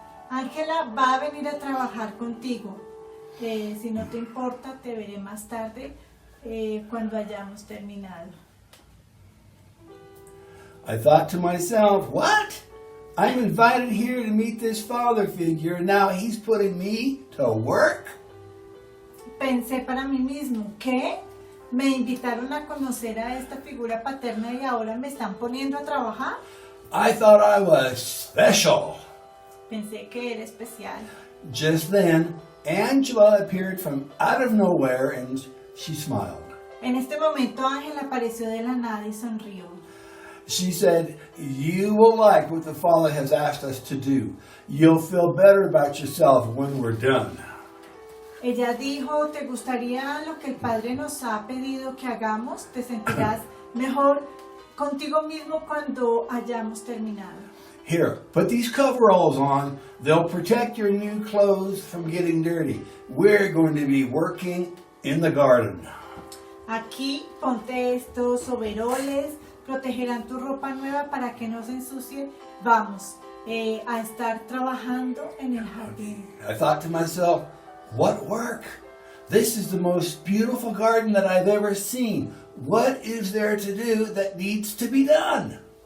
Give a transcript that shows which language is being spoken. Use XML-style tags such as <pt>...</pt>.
<es>Ángela va a venir a trabajar contigo. Si no te importa, te veré más tarde cuando hayamos terminado.</es> <en>I thought to myself, what? I'm invited here to meet this father figure and now he's putting me to work?</en> <es>Pensé para mí mismo, ¿qué? Me invitaron a conocer a esta figura paterna y ahora me están poniendo a trabajar.</es> <en>I thought I was special.</en> <es>Pensé que era especial.</es> <en>Just then, Angela appeared from out of nowhere and she smiled.</en> <es>En este momento Ángela apareció de la nada y sonrió.</es> <en>She said, "You will like what the Father has asked us to do. You'll feel better about yourself when we're done."</en> <es>Ella dijo, ¿te gustaría lo que el Padre nos ha pedido que hagamos? ¿Te sentirás mejor contigo mismo cuando hayamos terminado?</es> <en>Here, put these coveralls on. They'll protect your new clothes from getting dirty. We're going to be working in the garden.</en> <es>Aquí ponte estos overoles, protegerán tu ropa nueva para que no se ensucie. Vamos a estar trabajando en el jardín.</es> <en>I thought to myself, what work? This is the most beautiful garden that I've ever seen. What is there to do that needs to be done?</en>